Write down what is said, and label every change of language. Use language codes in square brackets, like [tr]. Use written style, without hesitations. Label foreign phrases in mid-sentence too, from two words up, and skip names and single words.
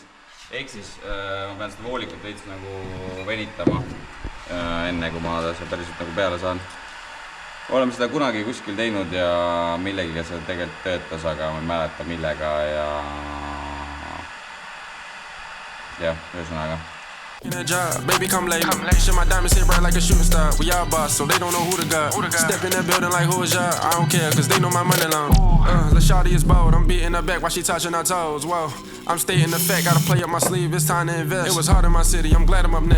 [et] Ehk siis ma pean seda voolikut veits nagu venitama enne, kui ma seda päriselt nagu peale saan. Oleme seda kunagi kuskil teinud ja millegiga seda tegelikult töötas, aga ma ei mäleta millega ja ühesõnaga. [en] In a job, baby come late. Shit, my diamonds hit bright like a shooting star. We all boss, so they don't know who the god. Step in that building like who is y'all? I don't care, cause they know my money long. The shawty is bold, I'm beating her back while she touching her toes. Whoa, I'm stating the fact, gotta play up my sleeve, it's time to invest. It was hard in my city, I'm glad I'm up next.